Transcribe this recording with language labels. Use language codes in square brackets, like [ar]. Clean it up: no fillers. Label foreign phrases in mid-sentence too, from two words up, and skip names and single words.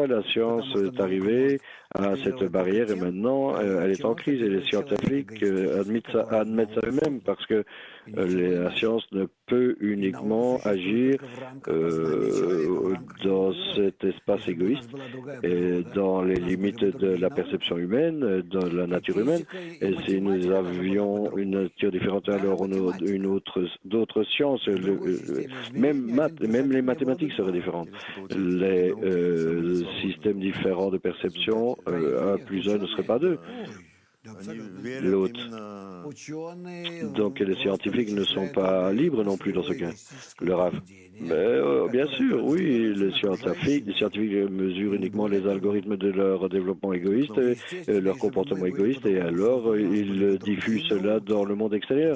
[fr] La science est arrivée à cette barrière et maintenant elle est en crise et les scientifiques admettent ça eux-mêmes parce que la science ne peut uniquement agir dans cet espace égoïste et dans les limites de la perception humaine, de la nature humaine. Et si nous avions une nature différente, alors d'autres sciences, même les mathématiques seraient différentes. Les systèmes différents de perception, 1 plus 1 ne serait pas 2. [ru] Они верят [fr] l'autre. [ru] именно [fr] Donc les scientifiques ne sont pas libres non plus dans ce cas, le Rav. Mais, bien sûr, oui, les scientifiques mesurent uniquement les algorithmes de leur développement égoïste, leur comportement égoïste, et alors ils diffusent cela dans le monde extérieur.